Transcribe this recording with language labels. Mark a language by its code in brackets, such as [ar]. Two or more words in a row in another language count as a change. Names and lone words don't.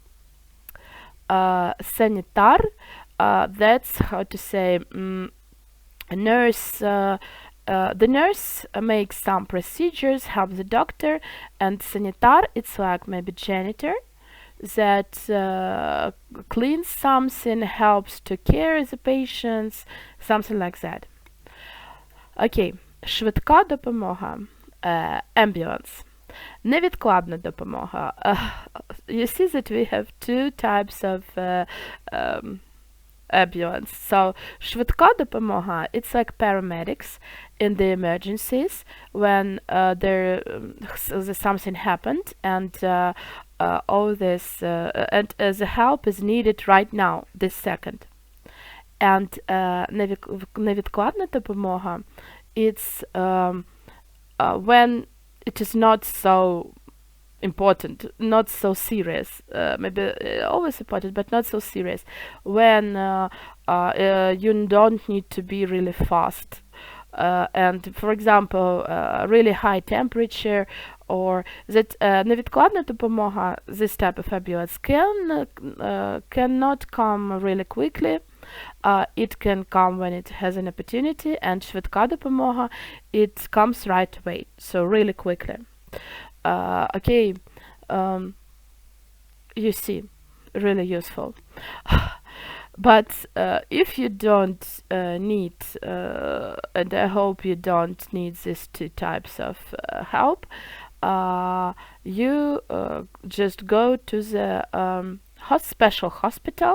[en] Sanitar, that's how to say, nurse. The nurse makes some procedures, helps the doctor, and sanitar, it's like maybe janitor that cleans something, helps to care the patients, something like that. Okay, [uk] швидка допомога, [en] ambulance. [uk] Невідкладна допомога. [en] You see that we have two types of ambulance. So, [uk] швидка допомога, [en] it's like paramedics in the emergencies when something happened and all this and the help is needed right now, this second. And [uk] невідкладна допомога, [en] it's when it is not so important, not so serious, maybe always important, but not so serious, when you don't need to be really fast. And for example, really high temperature, or that [uk] невідкладна допомога, [en] this type of ambulance cannot come really quickly. It can come when it has an opportunity, and [uk] швидка допомога, [en] it comes right away, so really quickly. Okay, you see, really useful. But if you don't need, and I hope you don't need these two types of help, you just go to the special hospital.